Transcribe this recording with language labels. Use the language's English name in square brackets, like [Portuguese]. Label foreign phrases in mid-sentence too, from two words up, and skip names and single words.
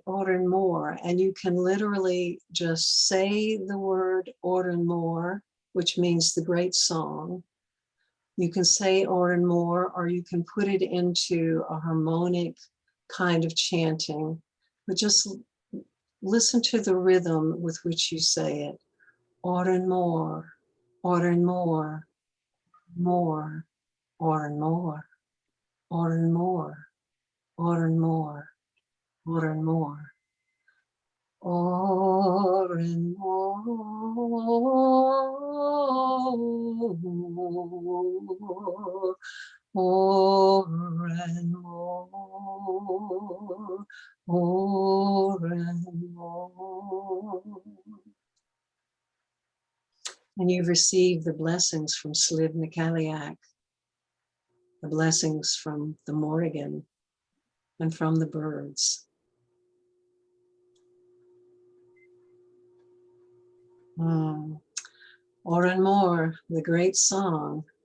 [English] Oranmore, and you can literally just say the word Oranmore, which means the great song. You can say Oranmore, or you can put it into a harmonic kind of chanting, but just listen to the rhythm with which you say it. Oranmore, Oranmore, more, Oranmore, Oranmore, Oranmore, Oranmore. Oranmore, Oranmore, Oranmore. And you've received the blessings from Slid Nikaliak, the blessings from the Morrigan, and from the birds. Oranmore, the great song.